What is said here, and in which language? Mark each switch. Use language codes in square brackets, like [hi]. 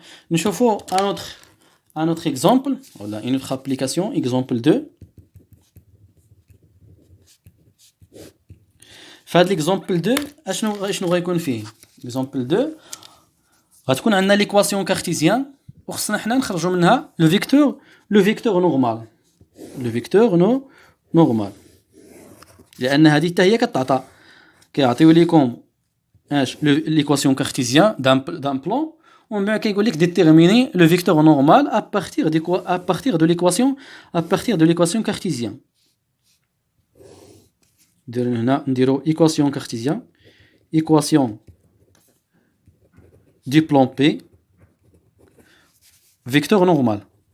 [fr] Nous voyons un autre exemple, voilà, une autre application, exemple 2. Fait l'exemple 2, [ar] شنو غيكون فيه؟ L'exemple 2 غتكون عندنا l'équation cartésienne وخصنا حنا نخرجوا منها le vecteur normal. [fr] Le vecteur normal. [ar] لأن هذه حتى هي كيعطيو لكم [fr] l'équation cartésienne d'un plan. On va déterminer le vecteur normal à partir de l'équation cartésienne. Équation cartésienne, équation du plan P, vecteur normal.